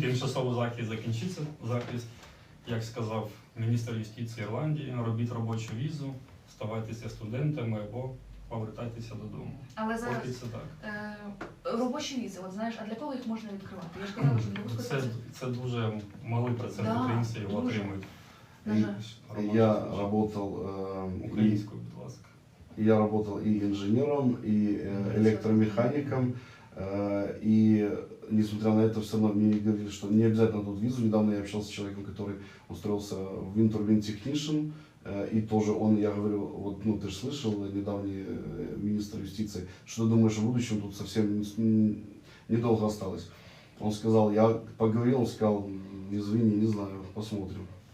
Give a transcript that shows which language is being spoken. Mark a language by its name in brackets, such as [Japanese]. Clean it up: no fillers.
[Ukrainian] Тимчасовий захист закінчиться, захист. Як сказав міністр юстиції Ірландії, робіть робочу візу, ставайтеся студентами або повертайтеся додому. Але зараз це так. Робочі візи, от знаєш, а для кого їх можна відкривати? Я ж казала, що це дуже малий процент українців його отримують. [Russian] Я работал [Ukrainian] українською, будь ласка. [Russian] Я работал и инженером, и электромехаником, и несмотря на это, все равно мне говорили, что не обязательно тут визу. Недавно я общался с человеком, который устроился в Wind Turbine Technician, и тоже я говорю, вот, ну ты же слышал, недавний министр юстиции, что ты думаешь о будущем, тут совсем недолго осталось. Он сказал, я поговорил, он сказал, извини, не знаю, посмотрим.